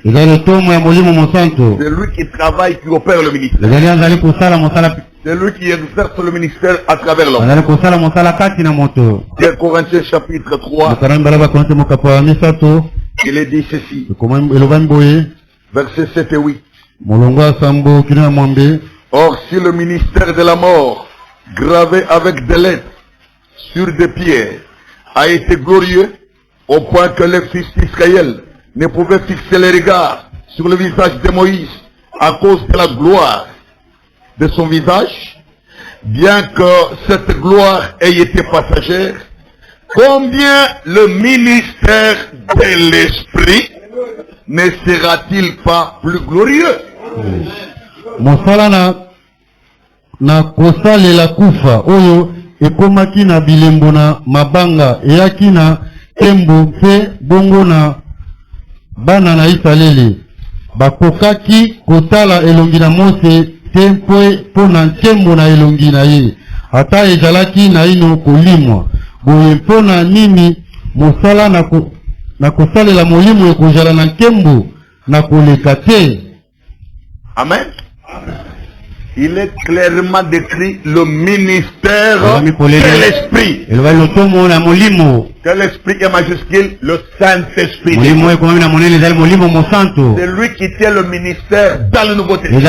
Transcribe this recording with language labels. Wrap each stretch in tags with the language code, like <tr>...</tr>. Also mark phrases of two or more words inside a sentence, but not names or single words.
<fr>C'est lui qui travaille, qui opère le ministère. C'est lui qui exerce le ministère à travers l'homme. 2 Corinthiens chapitre 3. Il est dit ceci,</fr> <ln>elobani boye</ln> <fr>versets 7 et 8.</fr> <ln>molongo ya sambo kino ya mwambe.</ln> <fr>Or, si le ministère de la mort, gravé avec des lettres sur des pierres, a été glorieux, au point que les fils d'Israël ne pouvaient fixer les regards sur le visage de Moïse à cause de la gloire de son visage, bien que cette gloire ait été passagère, combien le ministère de l'Esprit ne sera-t-il pas plus glorieux?</fr> <ln>Mosala na kosalela kufa oyo ekomaki na bilembo na mabanga eyaki na tembo mpe bongo na bana na Israele bakokaki kotala elongi na Mose te mpo na ntembo na elongi na ye ata ezalaki na ino kolimwa boye mpo na nini mosala na kosalela molimo ekozala na nkembo na koleka te.</ln> <fr>Amen. Il est clairement décrit le ministère de l'Esprit. Que l'Esprit est majuscule, le Saint-Esprit. C'est lui qui tient le ministère dans le Nouveau Testament.</fr>